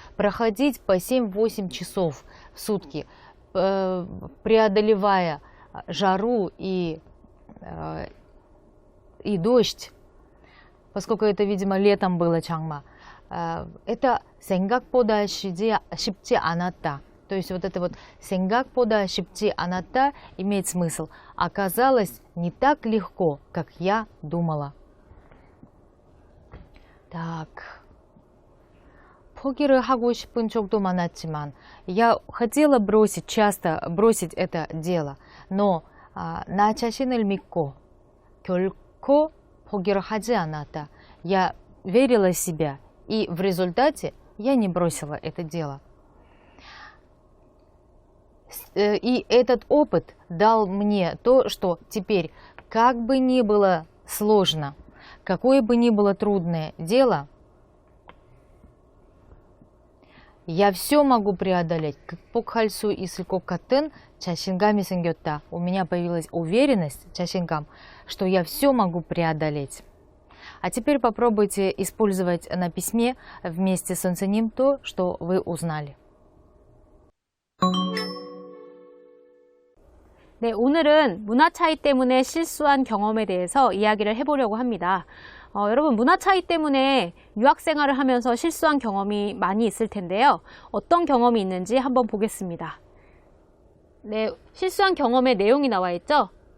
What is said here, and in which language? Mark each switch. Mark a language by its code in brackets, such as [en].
[ru] Проходить по 7-8 часов в сутки, преодолевая жару и дождь, поскольку это, видимо, летом было Чангма, это [ko] 생각보다 쉽지 않았다. [ru] То есть вот это вот [ko] 생각보다 쉽지 않았다 [ru] имеет смысл. Оказалось не так легко, как я думала. Так. [ko] 포기를 하고 싶은 적도 많았지만 [ru] я хотела часто бросить это дело, но [ko] 나 자신을 믿고 결코 포기를 하지 않았다. [ru] Я верила в себя, и в результате я не бросила это дело. И этот опыт дал мне то, что теперь, как бы ни было сложно, какое бы ни было трудное дело, я все могу преодолеть. [ko] 극복할 수 있을 것 같은 자신감이 생겼다. [ru] У меня появилась уверенность, 자신감, что я все могу преодолеть. А теперь попробуйте использовать на письме вместе с 선생님 то, что вы узнали. [ko] 네, 오늘은 문화 차이 때문에 실수한 경험에 대해서 이야기를 해보려고 합니다. 여러분 문화 차이 때문에 유학 생활을 하면서 실수한 경험이 많이 있을 텐데요. 어떤 경험이 있는지 한번 보겠습니다. 네, 실수한 경험의 내용이 나와 있죠.